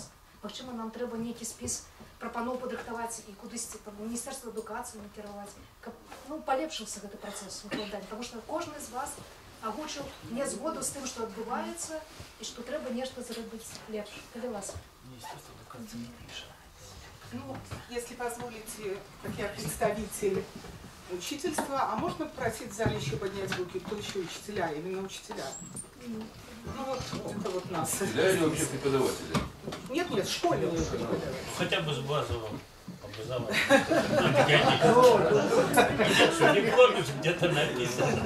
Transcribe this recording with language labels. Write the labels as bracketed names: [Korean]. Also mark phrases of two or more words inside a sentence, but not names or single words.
[Belarusian] Магчыма, нам трэба нейкі спіс прапаноў падрыхтаваць і кудысьці там Міністэрства адукацыі накіраваць, каб палепшыўся гэты працэс выкладання, таму што кожны з вас агучыў нязгоду з тым, што адбываецца і што трэба нешта зрабіць лепш. Калі ласка. Міністэрства адукацыі не піша. Ну, [Russian] если позволите, как я представитель учительства, а можно попросить в зале еще поднять руки, кто еще учителя, именно учителя? Ну вот, это вот нас. Учителя или вообще преподаватели? Нет, нет, в школе уже преподаватели. Хотя бы с базовым образованием. Не помнишь, где-то написано.